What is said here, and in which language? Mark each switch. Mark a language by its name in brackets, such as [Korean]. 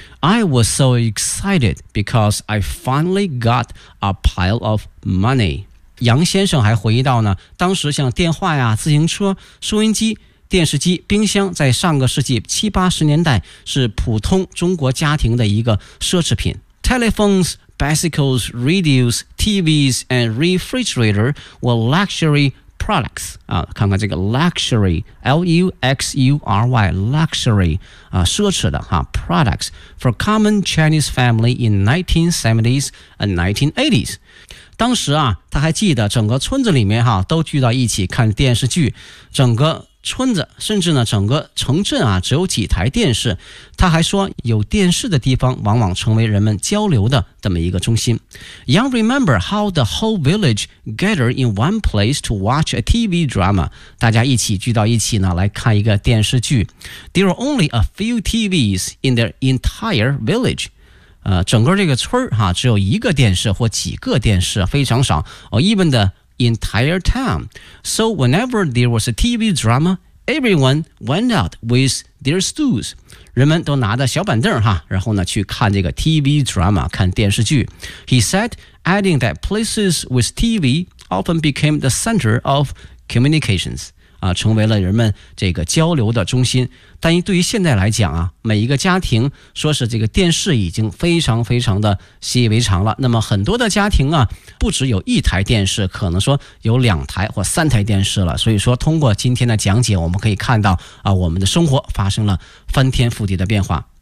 [English] I was so excited because I finally got a pile of money. [Chinese] 杨先生还回忆到呢，当时像电话呀、自行车、收音机、电视机、冰箱，在上个世纪70-80年代是普通中国家庭的一个奢侈品。 [English] Telephones,Bicycles, radios, TVs, and refrigerator were luxury products. 啊， [Chinese] 看看这个 [English] luxury, L-U-X-U-R-Y, luxury, 啊， [Chinese] 奢侈的哈 [English] products for common Chinese family in 1970s and 1980s. [Chinese] 当时啊，他还记得整个村子里面哈都聚到一起看电视剧，整个村子，甚至呢整个城镇啊，只有几台电视。他还说，有电视的地方往往成为人们交流的这么一个中心。 [English] Young remember how the whole village gathered in one place to watch a TV drama. [Chinese] 大家一起聚到一起呢，来看一个电视剧。 [English] There were only a few TVs in the entire village. [Chinese] 整个这个村儿哈，只有一个电视或几个电视，非常少。 [English] Even the entire town. So whenever there was a TV drama, everyone went out with their stools. [Chinese] 人们都拿着小板凳哈，然后呢去看这个 TV drama， 看电视剧。 [English] He said, adding that places with TV often became the center of communications. [Chinese] 成为了人们这个交流的中心。但对于现在来讲啊，每一个家庭说是这个电视已经非常非常的习以为常了。那么很多的家庭啊，不只有一台电视，可能说有两台或三台电视了。所以说通过今天的讲解，我们可以看到啊，我们的生活发生了翻天覆地的变化。